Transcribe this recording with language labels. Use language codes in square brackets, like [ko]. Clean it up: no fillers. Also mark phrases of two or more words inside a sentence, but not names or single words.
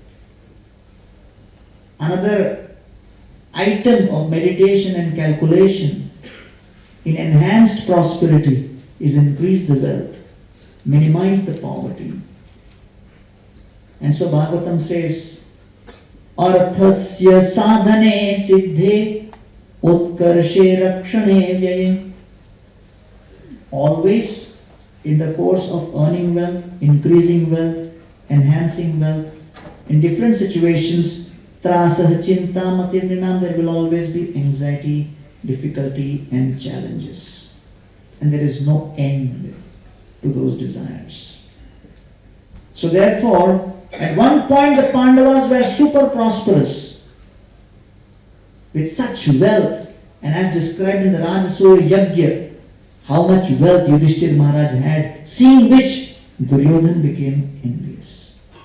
[en] Another item of meditation and calculation in enhanced prosperity is increase the wealth, minimize the poverty. And so Bhagavatam says, [sa] अर्थस्य साधने सिद्धे उत्कर्षे रक्षणे व्यये. [en] Always in the course of earning wealth, increasing wealth, enhancing wealth, in different situations, [sa] त्रासः चिन्ता मतिर्नृणाम्, [en] there will always be anxiety, difficulty and challenges. And there is no end to those desires. So therefore, at one point the Pandavas were super prosperous with such wealth, and as described in the Rajasuya Yajna, how much wealth Yudhishthira Maharaj had, seeing which Duryodhana became envious.